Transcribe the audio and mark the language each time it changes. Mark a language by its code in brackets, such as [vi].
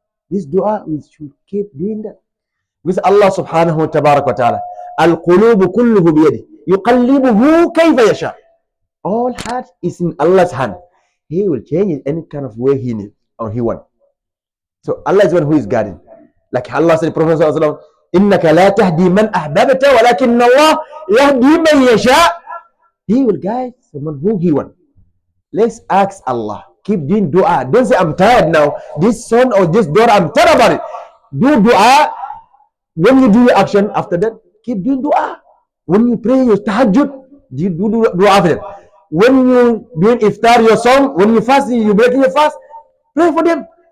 [en] This dua, we should keep doing that. Because Allah subhanahu wa ta'ala, [ar] al-qulubu kulluhu biyadi, yuqallibuhu kayfa yasha. [en] All heart is in Allah's hand. He will change it any kind of way he needs or he wants. So Allah is one who is guiding. Like Allah said, Prophet sallallahu alaihi wasallam, [ar] إِنَّكَ لَا تَهْدِي مَنْ أَحْبَبْتَ وَلَكِنَّ اللَّهَ يَهْدِي مَنْ يَشَاءُ. [en] He will guide someone who he wants. Let's ask Allah. Keep doing dua. Don't say, I'm tired now. This son or this daughter, I'm tired about it. Do dua. When you do your action, after that, keep doing dua. When you pray your tahajjud, you do dua for them. When you doing iftar your song, when you fast, you breaking your fast, pray for them.